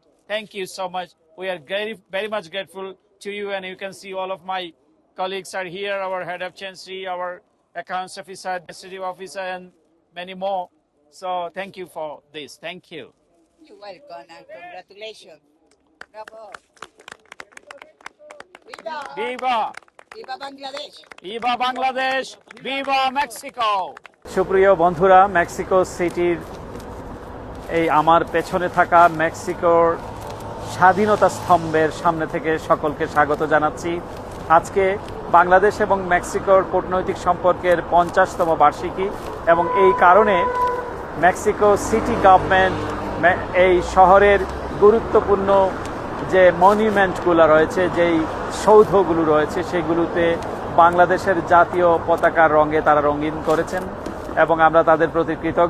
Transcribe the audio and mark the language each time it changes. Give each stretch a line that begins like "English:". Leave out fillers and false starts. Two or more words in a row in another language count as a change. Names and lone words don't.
English: Thank you so much. We are very much grateful to you, and you can see all of my colleagues are here, our head of chancery, our accounts officer, administrative officer, and many more. So thank you for this. Thank you. You're welcome, and congratulations.
Spanish: Bravo. Viva! Viva! Viva Bangladesh! Viva Bangladesh! Viva Mexico!
Bangla: সুপ্রিয় বন্ধুরা, মেক্সিকো সিটির এই আমার পেছনে থাকা মেক্সিকোর স্বাধীনতা স্তম্ভের সামনে থেকে সকলকে স্বাগত জানাচ্ছি। আজকে বাংলাদেশ এবং মেক্সিকোর কূটনৈতিক সম্পর্কের 50তম বার্ষিকী, এবং এই কারণে মেক্সিকো সিটি গভর্নমেন্ট এই শহরের গুরুত্বপূর্ণ যে মনুমেন্টগুলো রয়েছে, যেই সৌধগুলো রয়েছে, সেগুলোতে বাংলাদেশের জাতীয় পতাকার রঙে তারা রঙিন করেছেন, এবং আমরা তাদের প্রতি কৃতজ্ঞ।